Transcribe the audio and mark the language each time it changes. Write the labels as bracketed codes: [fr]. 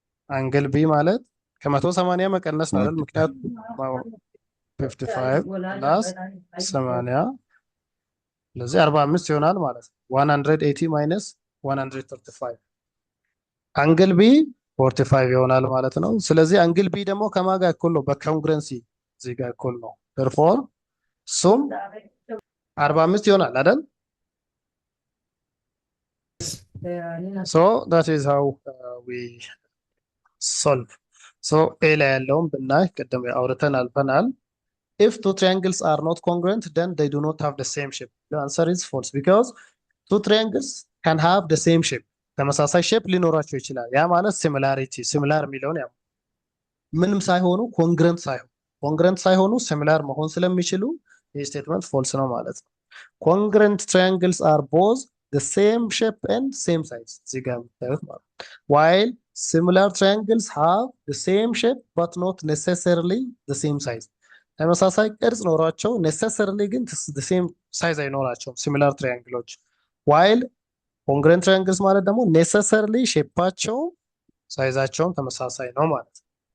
[am] አንግል ቢ ማለት ከ180 መቀነስ ነው አይደል? ምክንያቱም 55 ፕላስ 80 ስለዚህ 45 ይሆናል ማለት ነው። 180 ማይነስ 135 አንግል ቢ 45 ይሆናል ማለት ነው። ስለዚህ አንግል ቢ ደግሞ ከማን ጋር እኩል ነው? በኮንግረንሲ እዚህ ጋር እኩል ነው። [en] therefore [am] ሱም 45 ይሆናል አይደል? [en] so that is how we solve so [am] ኤ ላይ ያለውን ብናይ ቅድም አውርተን አልፈናል። [en] if two triangles are not congruent then they do not have the same shape. The answer is false because two triangles can have the same shape. [am] ተመሳሳይ ሼፕ ሊኖራቸው ይችላል። ያ ማለት ሲሚላሪቲ ሲሚላር የሚለውን ያ ምንም ሳይሆኑ ኮንግረንት ሳይሆኑ ሲሚላር መሆን ስለሚችሉ ይህ ስቴትመንት ፎልስ ነው ማለት ነው። [en] congruent triangles are both the same shape and same size [am] እዚህ ጋር የምታዩት ማለት [en] while similar triangles have the same shape but not necessarily the same size [am] ተመሳሳይ ቅርጽ ኖሯቸው [en] necessarily [am] ግን [en] the same size [am] አይኖራቸውም [en] similar triangles while congruent triangles [am] ማለት ደግሞ [en] necessarily [am] ሼፓቸው ሳይዛቸውም ተመሳሳይ ነው ማለት ነው።